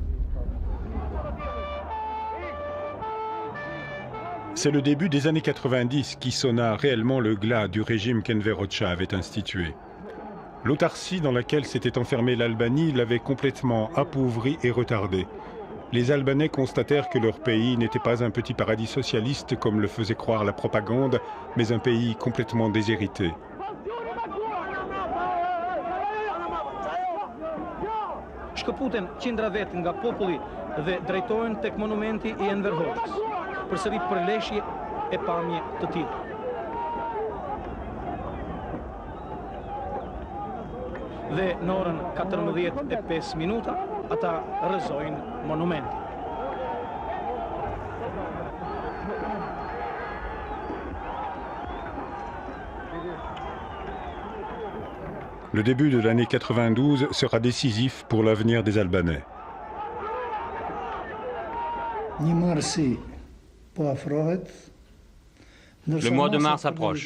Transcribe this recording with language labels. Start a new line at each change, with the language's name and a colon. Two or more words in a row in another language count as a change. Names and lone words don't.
French: C'est le début des années 90 qui sonna réellement le glas du régime qu'Enver Hoxha avait institué. L'autarcie dans laquelle s'était enfermée l'Albanie l'avait complètement appauvrie et retardée. Les Albanais constatèrent que leur pays n'était pas un petit paradis socialiste comme le faisait croire la propagande, mais un pays complètement déshérité.
Albanian: Shkëputen qindra vet nga populli dhe drejtohen tek monumenti I Enver Hoxhës, përsëri për leshje e pamje të tillë. Dhe në orën 14:05 ata rrëzojnë monumentin.
French: Le début de l'année 92 sera décisif pour l'avenir des Albanais. Le mois de mars approche.